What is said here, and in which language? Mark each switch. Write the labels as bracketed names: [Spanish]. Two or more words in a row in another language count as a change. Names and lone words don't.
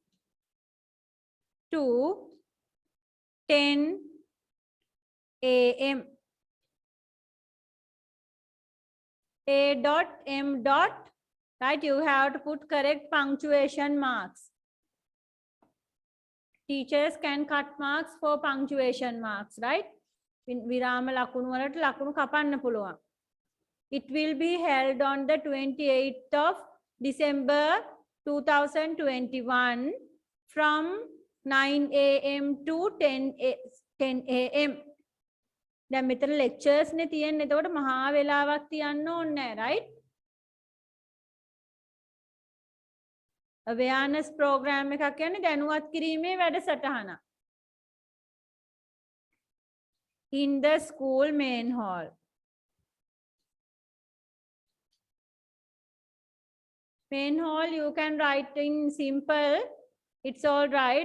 [English] to 10 a.m. A dot M dot, right? You have to put correct punctuation marks. Teachers can cut marks for punctuation marks, right? [Sinhala] විරාම ලකුණු වලට ලකුණු කපන්න පුළුවන්. [English] It will be held on the 28th of December 2021 from 9 a.m. to 10 a.m. [Sinhala] දැන් මෙතන lectures නේ තියෙන්නේ. එතකොට මහා වෙලාවක් තියන්න ඕනේ නැහැ, right? [English] awareness program [Sinhala] එකක් කියන්නේ දැනුවත් කිරීමේ වැඩසටහන. [English] In the school main hall. Main hall you can write in simple. It's all right.